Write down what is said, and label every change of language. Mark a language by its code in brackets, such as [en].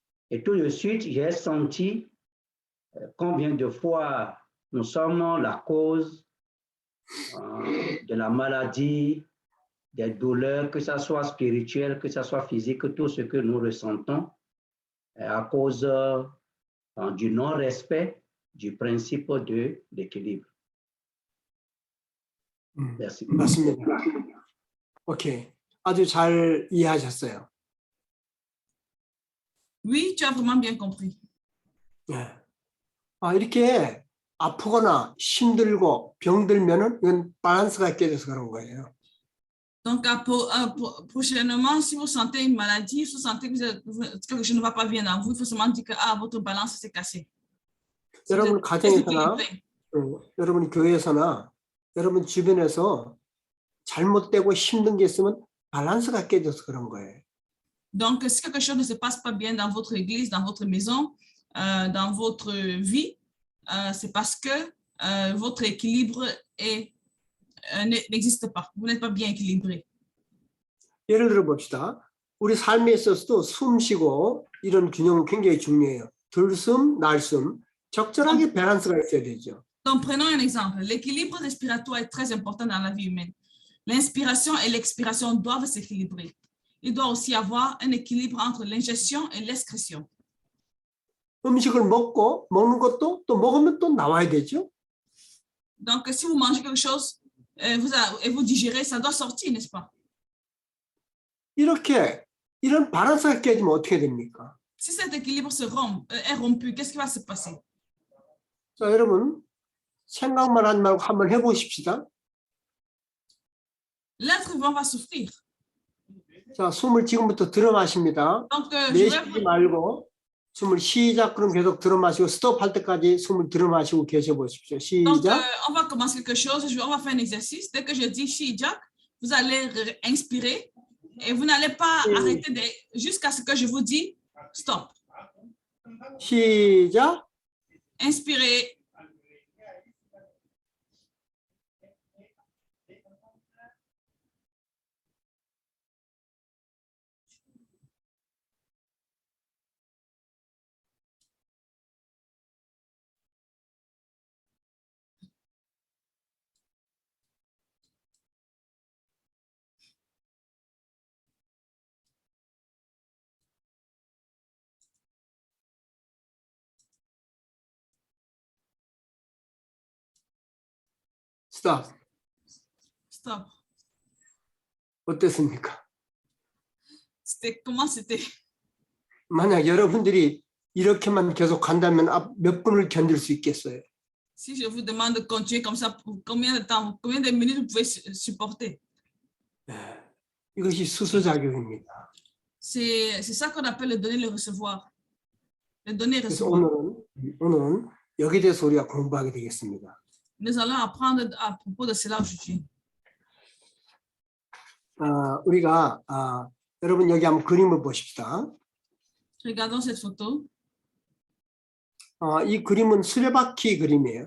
[fr] Et tout de suite, j'ai senti combien de fois nous sommes la cause de la maladie, des douleurs, que ce soit spirituel, que ce soit physique, tout ce que nous ressentons à cause du non-respect du principe de l'équilibre. Merci. [ko] 맞습니다. 오케이. 아주 잘 이해하셨어요. [fr] Oui, tu as vraiment bien compris. [ko] 네. 이렇게 아프거나 힘들고 병들면은 이건 밸런스가 깨져서 그런 거예요. [fr] Donc, prochainement, si vous sentez une maladie, si vous sentez que quelque chose ne va pas bien dans vous, il faut seulement dire que votre balance s'est cassée. [ko] 여러분 가정에서나 여러분 교회에서나 여러분 주변에서 잘못되고 힘든 게 있으면 밸런스가 깨져서 그런 거예요. [fr] Donc, si quelque chose ne se passe pas bien dans votre église, dans votre maison, dans votre vie, c'est parce que votre équilibre n'existe pas. Vous n'êtes pas bien équilibré. [ko] 예를 들어 봅시다. 우리 삶에 있어서도 숨 쉬고 이런 균형은 굉장히 중요해요. 들숨, 날숨, 적절하게 밸런스가 있어야 되죠. [fr] Donc, prenons un exemple. L'équilibre respiratoire est très important dans la vie humaine. L'inspiration et l'expiration doivent s'équilibrer. Il doit aussi y avoir un équilibre entre l'ingestion et l'excrétion. [ko] 음식을 먹는 것도 또 먹으면 또 나와야 되죠. [fr] Donc, si vous mangez quelque chose et vous digérez, ça doit sortir, n'est-ce pas? [ko] 이런 밸런스가 깨지면 어떻게 됩니까? [fr] Si cet équilibre est rompu, qu'est-ce qui va se passer? [ko] 자, 여러분 생각만 하지 말고 한번 해보십시다. [fr] L'être vivant va souffrir. [ko] 자, 숨을 지금부터 들어 마십니다. [fr] Donc, [ko] 내쉬지 말고 숨을 시작 그럼 계속 들어 마시고 스톱할 때까지 숨을 들어 마시고 계셔 보십시오. [fr] Donc, [ko] 시작. [fr] on va commencer quelque chose. On va faire un exercice. Dès que je dis Shijak, vous allez inspirer et vous n'allez pas arrêter jusqu'à ce que je vous dise stop. [ko] 시작. [fr] Inspirez. [ko] 스탑. [fr] Stop. [ko] 어땠습니까? [fr] Comment c'était? [ko] 만약 여러분들이 이렇게만 계속 간다면 몇 분을 견딜 수 있겠어요? [fr] Si je vous demande de continuer comme ça, pour combien de temps, combien de minutes vous pouvez supporter? [ko] 이것이 수수작용입니다. [fr] C'est ça qu'on appelle le donner, le recevoir. Le donner, [ko] 그래서 [fr] recevoir. [ko] 오늘은 여기에 대해서 우리가 공부하게 되겠습니다. [fr] Nous allons apprendre à propos de cela aujourd'hui. [ko] 우리가 여러분 여기 한번 그림을 보십시다. [fr] Regardons cette photo. [ko] 이 그림은 수레바퀴 그림이에요.